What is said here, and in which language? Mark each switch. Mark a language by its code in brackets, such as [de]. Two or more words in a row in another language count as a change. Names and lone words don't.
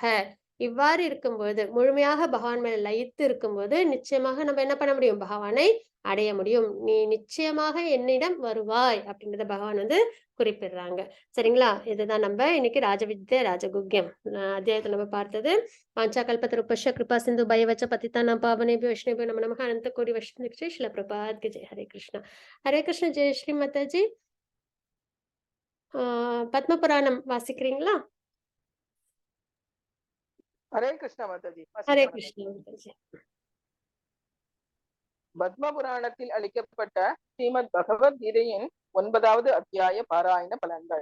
[ta] இவ்வாறு இருக்கும்போது, முழுமையாக பகவான் மேல லயித்து இருக்கும்போது நிச்சயமாக நம்ம என்ன பண்ண முடியும்? பகவானை அடைய முடியும். நீ நிச்சயமாக என்னிடம் வருவாய் அப்படின்றத பகவான் வந்து குறிப்பிடுறாங்க. சரிங்களா? இதுதான் நம்ம இன்னைக்கு ராஜவித்யா ராஜகுக்யம் அத்தியாயத்தை நம்ம பார்த்தது. [sa] वाञ्छा कल्पतरुभ्यश्च कृपा सिन्धुभ्य एव च பतितानां पावनेभ्यो वैष्णवेभ्यो नमो नमः. [hi] अनंत कोटि वैष्णव श्री शिला प्रभात की जय. हरे कृष्णा. हरे कृष्ण. जय श्री माताजी. [ta] பத்ம புராணம் வாசிக்கிறீங்களா? ஹரே கிருஷ்ண மாதாஜி. ஹரே வாசிக்கிறேன் மாதாஜி. கிருஷ்ணா மாதாஜி. பத்ம புராணத்தில் அளிக்கப்பட்ட ஸ்ரீமத் பகவத்கீதையின் 9வது அத்தியாய பாராயண பலன்கள்.